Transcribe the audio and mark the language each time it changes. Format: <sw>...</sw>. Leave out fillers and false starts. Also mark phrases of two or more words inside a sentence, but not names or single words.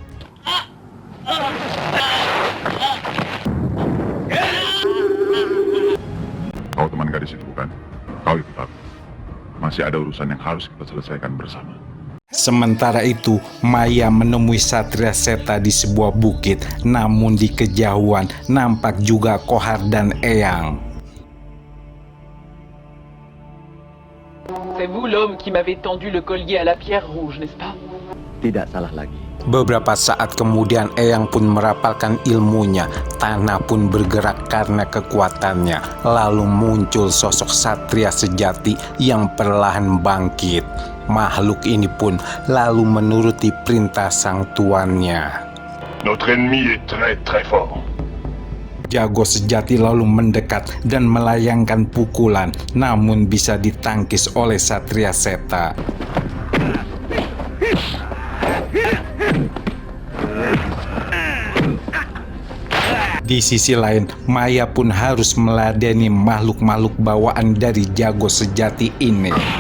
<id>Kau teman gadis itu bukan? Kau ikut aku. Masih ada urusan yang harus kita selesaikan bersama. Sementara itu, Maya menemui Satria Seta di sebuah bukit, namun di kejauhan nampak juga Kohar dan Eyang.</id> <fr>C'est vous l'homme qui m'avait tendu le collier à la pierre rouge, n'est-ce pas?</fr> <id>Tidak salah lagi. Beberapa saat kemudian Eyang pun merapalkan ilmunya, tanah pun bergerak karena kekuatannya. Lalu muncul sosok Satria sejati yang perlahan bangkit. Makhluk ini pun lalu menuruti perintah sang tuannya.</id> <fr>Notre ennemi est très très fort.</fr> <id>Jago sejati lalu mendekat dan melayangkan pukulan, namun bisa ditangkis oleh Satria Seta. Di sisi lain, Maya pun harus meladeni makhluk-makhluk bawaan dari jago sejati ini.</id>